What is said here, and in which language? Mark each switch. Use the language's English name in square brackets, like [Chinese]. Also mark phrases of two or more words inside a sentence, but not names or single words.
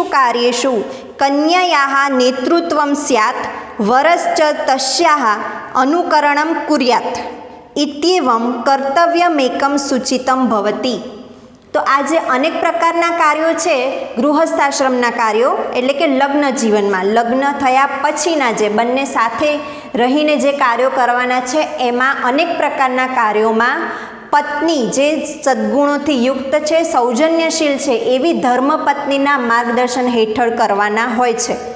[Sanskrit] कार्येषु कन्यायाः नेतृत्वं स्यात्, वरश्च तस्याः अनुकरणं कुर्यात् इत्येवं कर्तव्यमेकं सूचितं भवति. [Gujarati] તો આ જે અનેક પ્રકારના કાર્યો છે ગૃહસ્થાશ્રમના કાર્યો એટલે કે લગ્ન જીવનમાં, લગ્ન થયા પછીના જે બંને સાથે રહીને જે કાર્યો કરવાના છે એમાં અનેક પ્રકારના કાર્યોમાં પત્ની જે સદ્ગુણોથી યુક્ત છે, સૌજન્યશીલ છે એવી ધર્મપત્નીના માર્ગદર્શન હેઠળ કરવાના હોય છે.